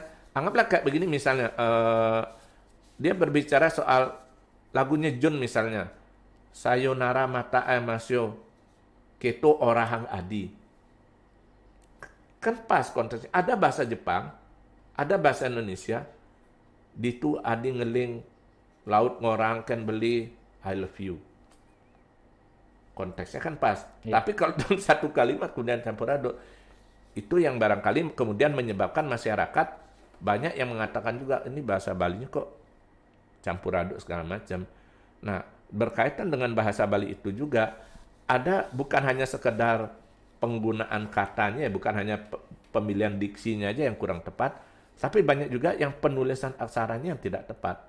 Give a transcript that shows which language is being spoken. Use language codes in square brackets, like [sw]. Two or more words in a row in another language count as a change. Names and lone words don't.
[id] Anggaplah kayak begini misalnya, dia berbicara soal lagunya Jun misalnya, [ja] Sayonara Mata Masyo, [ban] Keto Orahang Adi. [id] Kan pas konteksnya. Ada bahasa Jepang, ada bahasa Indonesia, [ban] ditu adi ngeling, laut ngorang kan beli, [en] I love you. [id] Konteksnya kan pas. Ya. Tapi kalau dalam satu kalimat kemudian campur aduk, itu yang barangkali kemudian menyebabkan masyarakat banyak yang mengatakan juga ini bahasa Balinya kok campur aduk segala macam. Nah, berkaitan dengan bahasa Bali itu juga ada bukan hanya sekedar penggunaan katanya, bukan hanya pemilihan diksinya aja yang kurang tepat, tapi banyak juga yang penulisan aksaranya yang tidak tepat.